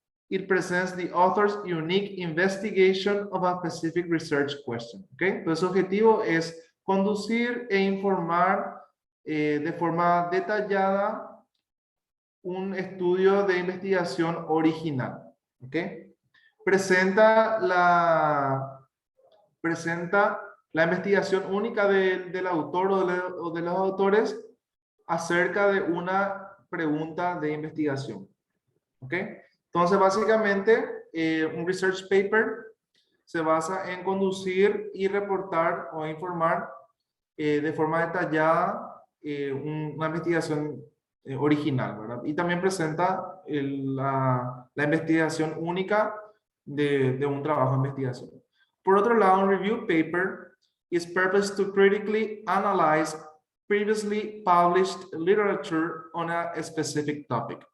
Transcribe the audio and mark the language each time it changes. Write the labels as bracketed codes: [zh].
[en] It presents the author's unique investigation of a specific research question. [es] ¿Ok? Entonces, su objetivo es conducir e informar de forma detallada un estudio de investigación original. ¿Ok? Presenta la investigación única del autor o de los autores acerca de una pregunta de investigación. ¿Ok? Entonces, básicamente, un research paper se basa en conducir y reportar o informar de forma detallada una investigación original, ¿verdad? Y también presenta la investigación única de un trabajo de investigación. Por otro lado, un [en] review paper is purposed to critically analyze previously published literature on a specific topic.